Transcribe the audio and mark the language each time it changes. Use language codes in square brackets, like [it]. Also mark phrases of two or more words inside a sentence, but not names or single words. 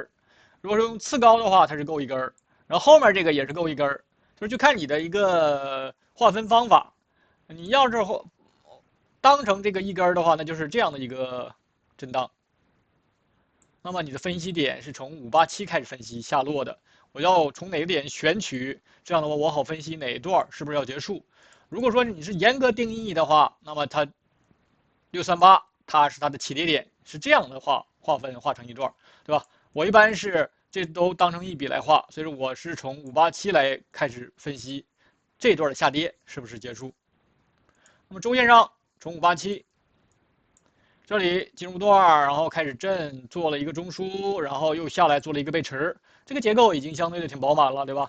[zh] 如果說用次高的話，它是夠1根兒，然後後面這個也是夠1根兒，就是就看你的一個劃分方法。你要是當成這個1根兒的話，那就是這樣的一個震盪。那麼你的分析點是從587開始分析下落的。我要從哪個點選取，這樣的話我好分析哪一段是不是要結束。如果說你是嚴格定義的話，那麼它638它是它的起跌點，是這樣的話劃成一段，對吧？我一般是這都當成一筆來畫，所以說我是從587來開始分析這段的下跌是不是結束。那麼周線上从587這裡进入段，然後開始震，做了一個中樞，然後又下來做了一個背馳，這個結構已經相對的挺飽滿了，對吧？